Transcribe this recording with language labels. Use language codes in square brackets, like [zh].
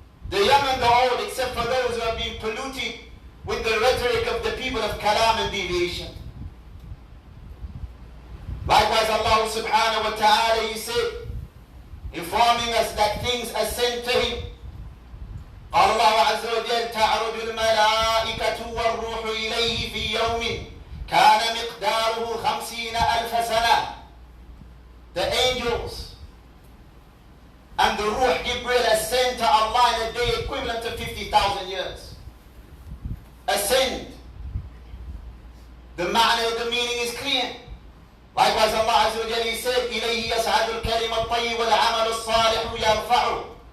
[en] The young and the old, except for those who have been polluted with the rhetoric of the people of kalam and deviation. Likewise, Allah subhanahu wa ta'ala, He said, informing us that things ascend to Him. [ar] قال الله عز وجل تعرج الملائكة والروح إليه في يوم كان مقداره 50,000 سنة. [en] The angels and the Ruh Jibril ascend to Allah in a day equivalent to 50,000 years. Ascend. The ma'na, the meaning is clear. Likewise, Allah Azza wa Jalla, He said, [ar] إِلَيْهِ يَسْعَدُ الْكَلِمَ الطَّيِّبُ وَالْعَمَلُ الصَّالِحُ يَرْفَعُ.